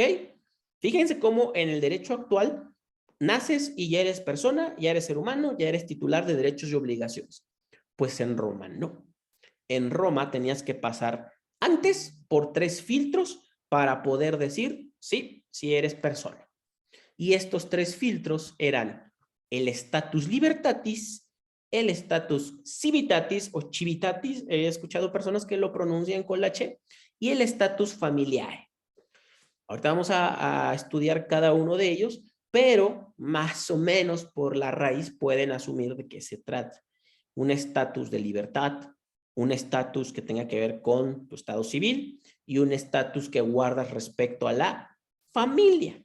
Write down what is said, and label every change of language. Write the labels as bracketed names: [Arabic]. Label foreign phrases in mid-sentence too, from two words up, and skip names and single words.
[Spanish] Fíjense cómo en el derecho actual naces y ya eres persona, ya eres ser humano, ya eres titular de derechos y obligaciones. Pues en Roma no. En Roma tenías que pasar antes por 3 filtros para poder decir, sí, si eres persona. Y estos 3 filtros eran el [Latin] status libertatis, [Spanish] el [Latin] status civitatis [Spanish] o civitatis, he escuchado personas que lo pronuncian con la H, y el [Latin] status familiare. [Spanish] Ahorita vamos a estudiar cada uno de ellos, pero más o menos por la raíz pueden asumir de qué se trata. Un estatus de libertad, un estatus que tenga que ver con tu estado civil y un estatus que guardas respecto a la familia.